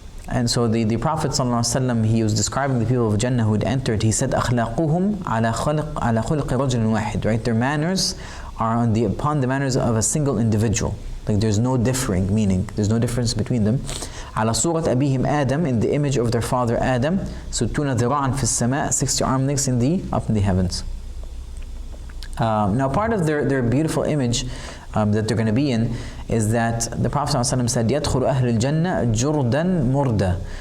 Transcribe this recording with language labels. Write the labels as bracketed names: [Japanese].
[English] And so the Prophet ﷺ, he was describing the people of Jannah who had entered. He said, [Arabic] أَخْلَاقُهُمْ عَلَى خُلْقِ رَجُلٍ وَاحِدٍ. [English] Right? Their manners are upon the manners of a single individual. Like there's no differing, meaning there's no difference between them. [Arabic] على صورة أبيهم آدم, [English] in the image of their father Adam. [Arabic] ستون ذراعا في السماء, [English] 60 arm lengths up in the heavens. Now part of their beautiful image that they're going to be in is that the Prophet ﷺ said, [Arabic] يَدْخُلُ أَهْلُ الْجَنَّةِ جُرْدًا مُرْدًا.